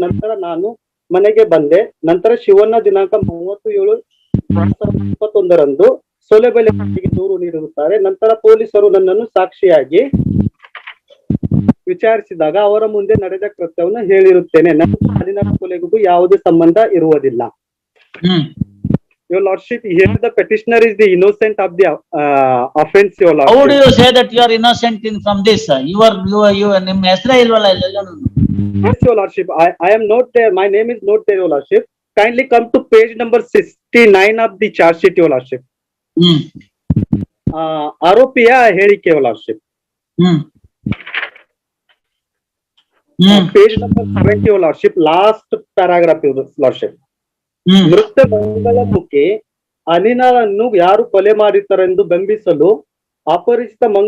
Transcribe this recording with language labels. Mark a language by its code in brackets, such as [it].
[kn] ನಂತರ ನಾನು ಮನೆಗೆ ಬಂದೆ. ನಂತರ ಶಿವಣ್ಣ ದಿನಾಂಕ 30/7/2021 ಸೊಲೆಬೆಲೆ ದೂರು ನೀಡಿರುತ್ತಾರೆ. ನಂತರ ಪೊಲೀಸರು ನನ್ನನ್ನು ಸಾಕ್ಷಿಯಾಗಿ ವಿಚಾರಿಸಿದಾಗ ಅವರ ಮುಂದೆ ನಡೆದ ಕೃತ್ಯವನ್ನು ಹೇಳಿರುತ್ತೇನೆ. ನನ್ನ ಅಲಿನಾ ಕೊಲೆಗೂ ಯಾವುದೇ ಸಂಬಂಧ ಇರುವುದಿಲ್ಲ. [en] Your lordship, here the petitioner is the innocent of the offense, your lordship. How do you say that you are innocent from this? [kn] You ನಿಮ್ಮ ಹೆಸರೇ ಇಲ್ವಲ್ಲ ಇಲ್ಲೆಲ್ಲನೂ. [en] Yes, your lordship, I am not there. My name is not there, your lordship. Kindly come to page number 69 of the charge sheet, your lordship. [kn] ಆರೋಪಿಯ ಹೇಳಿಕೆ, [en] your lordship. Page number 70, your lordship, last paragraph, your lordship. [kn] ಮೃತ ಮಂಗಳಮುಖಿ ಅಲಿನಾಳನ್ನು ಯಾರು ಕೊಲೆ ಮಾಡಿರುತ್ತಾರೆಂದು ಬಿಂಬಿಸಲು ಅಪರಿಚಿತ